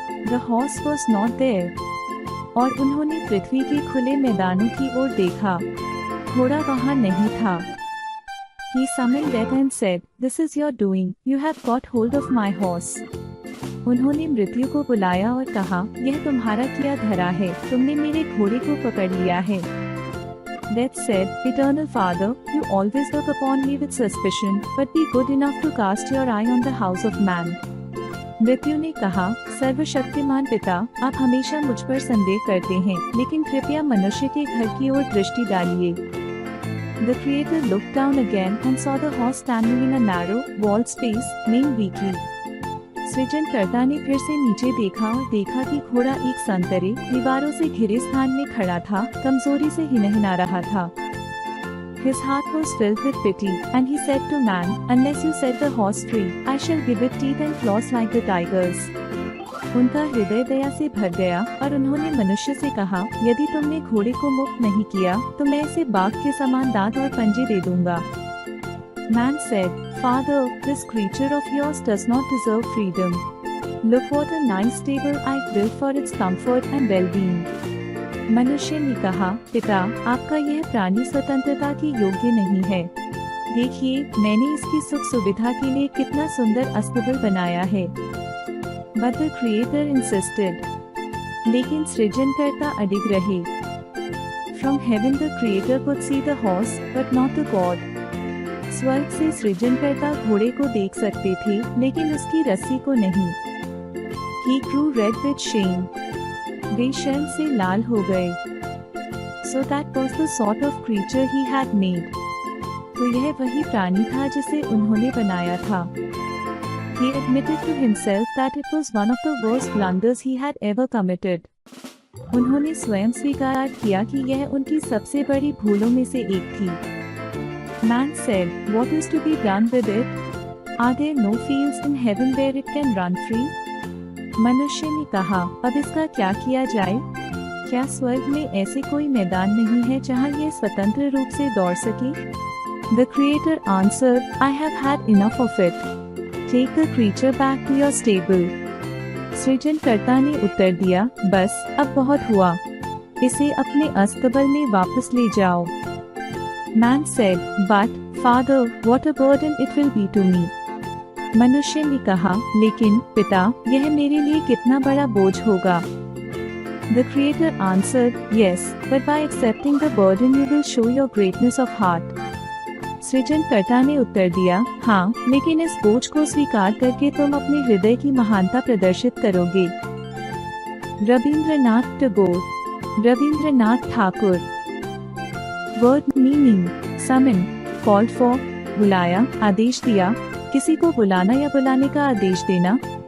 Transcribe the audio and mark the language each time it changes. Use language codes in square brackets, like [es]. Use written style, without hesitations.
[en] The horse was not there. [hi] और उन्होंने पृथ्वी के खुले मैदानों की ओर देखा। घोड़ा वहाँ नहीं था। [en] He summoned death and said, "This is your doing. You have got hold of my horse." [hi] उन्होंने मृत्यु को बुलाया और कहा, यह तुम्हारा किया धरा है, तुमने मेरे घोड़े को पकड़ लिया है। [en] Death said, "Eternal Father, you always look upon me with suspicion, but be good enough to cast your eye on the house of man." [hi] मृत्यु ने कहा, सर्वशक्तिमान पिता, आप हमेशा मुझ पर संदेह करते हैं, लेकिन कृपया मनुष्य के घर की ओर दृष्टि डालिए। [en] The Creator looked down again and saw the horse standing in a narrow, walled space, neighing weakly. [hi] सृजनकर्ता ने फिर से नीचे देखा और देखा कि घोड़ा एक संतरे, दीवारों से घिरे स्थान में खड़ा था, कमजोरी से हिनहिना रहा था। [en] His heart was filled with pity, and he said to man, "Unless you set the horse free, I shall give it teeth and claws like the tigers." [hi] उनका हृदय दया से भर गया और उन्होंने मनुष्य से कहा, यदि तुमने घोड़े को मुक्त नहीं किया, तो मैं इसे बाघ के समान दांत और पंजे दे दूंगा। [en] Man said, "Father, this creature of yours does not deserve freedom. Look what a nice stable I've built for its comfort and well-being." [hi] मनुष्य ने कहा, पिता, आपका यह प्राणी स्वतंत्रता की योग्य नहीं है। देखिए, मैंने इसकी सुख सुविधा के लिए कितना सुंदर अस्तबल बनाया है। [en] But the Creator insisted. [hi] लेकिन सृजनकर्ता अडिग रहे। [en] From heaven the Creator could see the horse, but not the God. [hi] स्वर्ग से सृजनकर्ता घोड़े को देख सकते थे, लेकिन उसकी रस्सी को नहीं। [en] He grew red with shame. [hi] वे शर्म से लाल हो गए। [en] So that was the sort of creature he had made. [hi] तो यह वही प्राणी था जिसे उन्होंने बनाया था। [en] He admitted to himself that it was one of the worst blunders he had ever committed. [hi] उन्होंने स्वयं स्वीकार किया कि यह उनकी सबसे बड़ी भूलों में से एक थी। [en] Man said, "What is to be done with it? Are there no fields in heaven where it can run free?" [hi] मनुष्य ने कहा, अब इसका क्या किया जाए? क्या स्वर्ग में ऐसे कोई मैदान नहीं है जहाँ यह स्वतंत्र रूप से दौड़ सके? [en] The Creator answered, "I have had enough of it. Take the creature back to your stable." [hi] सृजनकर्ता ने उत्तर दिया, बस अब बहुत हुआ, इसे अपने अस्तबल में वापस ले जाओ। [en] Man said, "But, Father, what a burden it will be to me." [hi] मनुष्य ने कहा, लेकिन पिता, यह मेरे लिए कितना बड़ा बोझ होगा। [en] The creator answered, yes, but by accepting the burden you will show your greatness of heart. [hi] सृजनकर्ता ने उत्तर दिया, हाँ, लेकिन इस बोझ को स्वीकार करके तुम अपने हृदय की महानता प्रदर्शित करोगे। Rabindranath Tagore. Rabindranath Thakur. Word meaning, summon, called for, बुलाया, आदेश दिया, किसी को बुलाना या बुलाने का आदेश देना।